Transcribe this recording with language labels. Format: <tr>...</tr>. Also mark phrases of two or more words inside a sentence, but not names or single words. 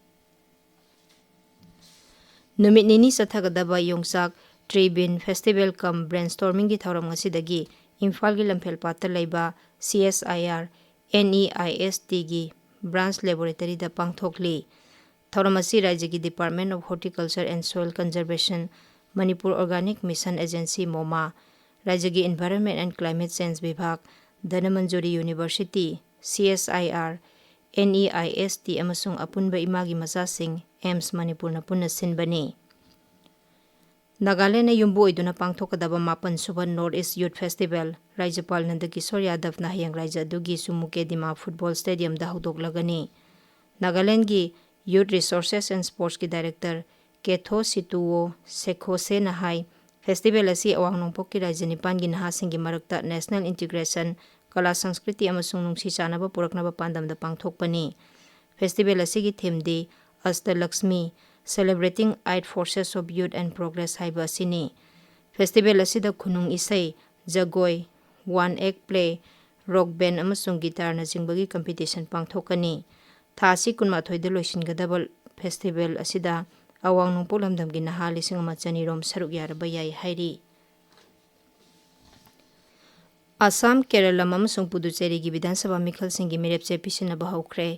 <mni>Numit nini sathagadaba yongsak Tribin Festival cum Brainstorming gi thoram ngasidagi Imphal gi lamphel patta leiba CSIR NEIST gi branch laboratory da pangthokli. Thoramasi Rajya gi Department of Horticulture and Soil Conservation, Manipur Organic Mission Agency MOMA, Rajya gi Environment and Climate Change Bibhag, Dhanamanjori University, CSIR, NEIST amasung apunba imagi masasing AIMS Manipur na punna sinbani. Nagaland na yumbu iduna pangthokadaba 8 suba North East Youth Festival, Raijapal Nandakishore Yadav na hayang Raija dugi sumuke dima Football Stadium da hudok-lagani. Nagaland gi Youth Resources and Sports ki Director Ketho Situo Sekhose na hai festival asi awang nongpok ki Raija Nipan gi nahasing gi marakta National Integration Kala Sanskriti amasung nungsi chanaba puraknaba pandamda pangthokpani. Festival asi gi theme di Asta Lakshmi Celebrating 8 Forces of Youth and Progress haiba asini. Festival asida khunung isai, jagoi,</mni> <en>one act play, rock band</en> <mni>amasung guitar na jingbagi competition pangthokani. Thasi kunmathoi da loisingadaba festival asida awang nungpok lamdamgi naha 1,100 rom saruk yaraba yai hairi. Assam, Kerala amasung Puducherry gi Vidhan Sabha mikhal singi mirepche pisinaba haukhre.</mni>